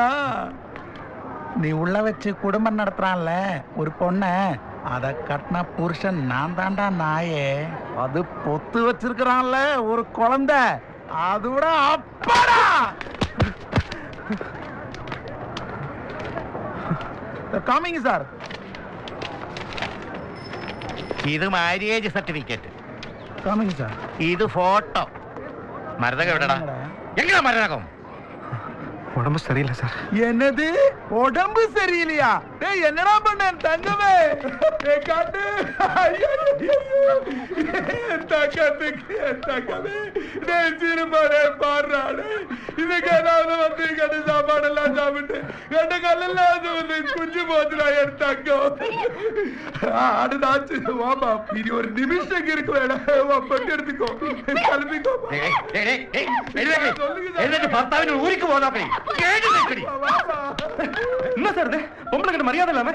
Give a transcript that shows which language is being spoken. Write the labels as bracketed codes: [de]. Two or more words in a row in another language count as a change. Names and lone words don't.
[ta] நீ உள்ள வச்சு குடும்பம் நடத்துறான்ல ஒரு பொண்ண, அத கட்டின புருஷன் நான் தாண்டா நாயே. அது பொத்து வச்சிருக்கிறான்ல ஒரு குழந்தை, அதோட அப்பாடா. காமிங்க சார். [ml] ഇത് മാര്യേജ് സർട്ടിഫിക്കറ്റ്. [ta] காமிங்க சார். [ml] ഇത് ഫോട്ടോ. മരതകം എവിടെടാ? എങ്ങനെ മരതകം? [ta] உடம்பு சரியில்லை சார். என்னது உடம்பு சரியில்லையா? டேய் என்னடா பண்ண தங்கமே? டேய் காட்டு. தங்கமே டேய் சீருமாரே பாடுறாடே. இதுக்கு ஏதாவது வந்து கட்டு சாப்பாடெல்லாம் சாப்பிட்டு கட்ட கல்லெல்லாம் வந்து குஞ்சு போச்சுடா என் தங்கம். அடுத்தாச்சு வாமா. இது ஒரு நிமிஷம் இருக்கு வேணா. பட்டு எடுத்துக்கோ, கிளம்பிக்கோ. [ml] എന്നിട്ട് ഭർത്താവിന് ഊരിക്ക് പോകാൻ [ta] என்ன சார் இது? பொம்பளை கிட்ட மரியாதை இல்லாம